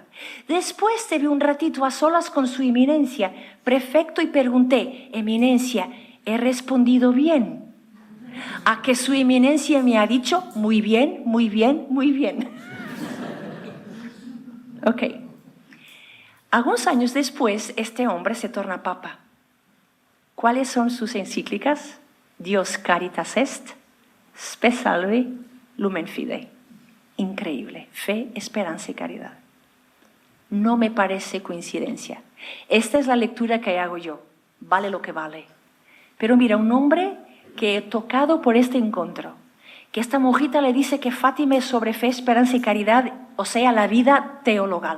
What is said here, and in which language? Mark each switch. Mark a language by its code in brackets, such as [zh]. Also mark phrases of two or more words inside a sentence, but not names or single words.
[es] Después tuve un ratito a solas con su eminencia, prefecto, y pregunté, eminencia, ¿he respondido bien? A que su eminencia me ha dicho, muy bien, muy bien, muy bien. Ok. Algunos años después, este hombre se torna papa. ¿Cuáles son sus encíclicas? [la] Dios caritas est, spe salve, lumen fidei. [es] Increíble. Fe, esperanza y caridad. No me parece coincidencia. Esta es la lectura que hago yo. Vale lo que vale. Pero mira, un hombre que he tocado por este encuentro, que esta monjita le dice que Fátima es sobre fe, esperanza y caridad, o sea, la vida teologal.